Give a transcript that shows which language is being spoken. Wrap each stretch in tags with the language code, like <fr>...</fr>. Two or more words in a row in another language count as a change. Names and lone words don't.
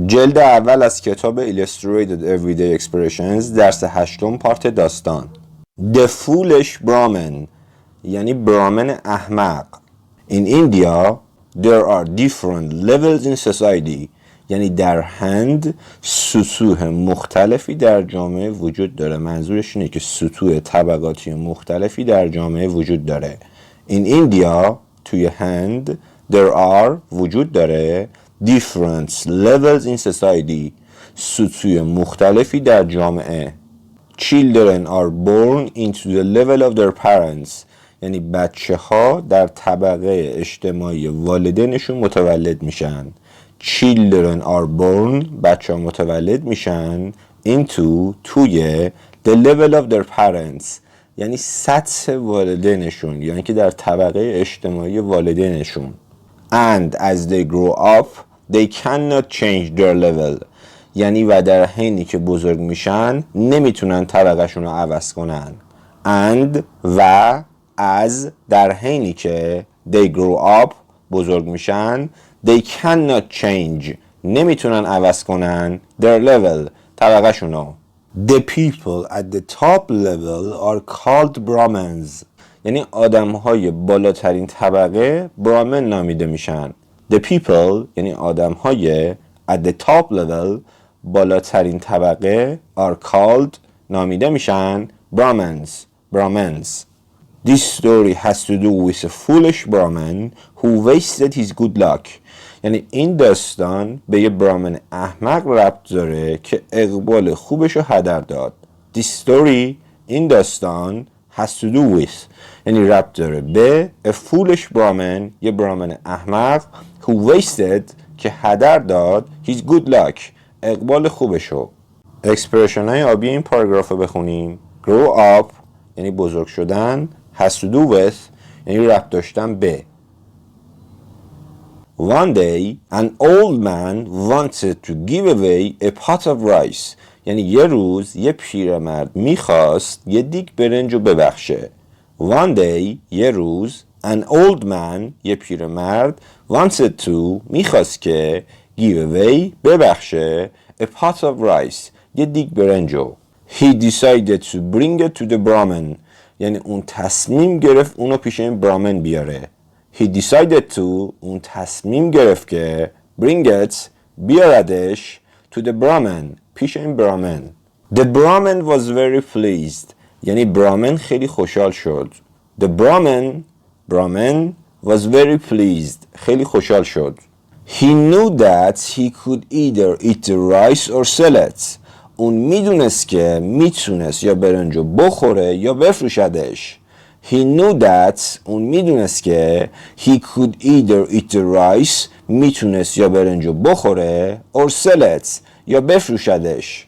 <fa>جلد اول از کتاب Illustrated Everyday Expressions درس هشتم پارت داستان.</fa> <en>The foolish Brahmin</en> <fa>یعنی برامن احمق.</fa> <en>In India there are different levels in society</en> <fa>یعنی در هند سطوح مختلفی در جامعه وجود داره. منظورش اینه که سطوح طبقاتی مختلفی در جامعه وجود داره.</fa> <en>In India</en> <fa>توی هند</fa> <en>there are</en> <fa>وجود داره</fa> <en>different levels in society</en> <fa>سطوح مختلفی در جامعه.</fa> <en>Children are born into the level of their parents</en> <fa>یعنی بچه ها در طبقه اجتماعی والدینشون متولد میشن.</fa> <en>Children are born</en> <fa>بچه ها متولد میشن into توی</fa> <en>the level of their parents</en> <fa>یعنی سطح والدینشون یعنی که در طبقه اجتماعی والدینشون.</fa> <en>And as they grow up they cannot change their level</en> <fa>یعنی و در حینی که بزرگ میشن نمیتونن طبقهشون رو عوض کنن. And و as در حینی که</fa> <en>they grow up</en> <fa>بزرگ میشن</fa> <en>they cannot change</en> <fa>نمیتونن عوض کنن</fa> <en>their level</en> <fa>طبقهشون رو.</fa> <en>The people at the top level are called Brahmins</en> <fa>یعنی آدم‌های بالاترین طبقه برامن نامیده میشن.</fa> <en>The people</en> <fa>یعنی آدم‌های</fa> <en>at the top level</en> <fa>بالاترین طبقه</fa> <en>are called</en> <fa>نامیده میشن</fa> <en>Brahmins. This story has to do with a foolish Brahmin who wasted his good luck</en> <fa>یعنی این داستان به یه برامن احمق ربط داره که اقبال خوبش رو هدر داد.</fa> <en>This story</en> <fa>این داستان</fa> <en>has to do with</en> <fa>یعنی ربط داره به</fa> <en>a foolish Brahmin</en> <fa>یه برامن احمق</fa> <en>who wasted</en> <fa>که هدر داد</fa> <en>his good luck</en> <fa>اقبال خوبشو. اکسپرشن های آبی این پاراگراف رو بخونیم.</fa> <en>grow up</en> <fa>یعنی بزرگ شدن.</fa> <en>has to do with</en> <fa>یعنی ربط داشتن به.</fa> <en>One day an old man wanted to give away a pot of rice</en> <fa>یعنی یه روز یه پیرمرد میخواست یه دیگ برنج رو ببخشه.</fa> <en>One day</en> <fa>یه روز</fa> <en>an old man</en> <fa>یه پیرمرد</fa> <en>wanted to</en> <fa>میخواست که</fa> <en>give away ببخشه a pot of rice</en> <fa>یه دیگ برنج رو.</fa> <en>He decided to bring it to the Brahmin</en> <fa>یعنی اون تصمیم گرفت اونو پیش این برامن بیاره.</fa> <en>He decided to</en> <fa>اون تصمیم گرفت که</fa> <en>bring it</en> <fa>بیاردش</fa> <en>to the Brahmin</en> <fa>پیش این برامن.</fa> <en>The Brahmin was very pleased</en> <fa>یعنی برامن خیلی خوشحال شد.</fa> <en>The Brahmin was very pleased</en> <fa>خیلی خوشحال شد.</fa> <en>He knew that he could either eat the rice or sell it</en> <fa>اون میدونست که میتونست یا برنجو بخوره یا بفروشدش.</fa> <en>He knew that</en> <fa>اون میدونست که</fa> <en>he could either eat the rice</en> <fa>میتونست یا برنجو بخوره</fa> <en>or sell it</en> <fa>یا بفروشدش.</fa>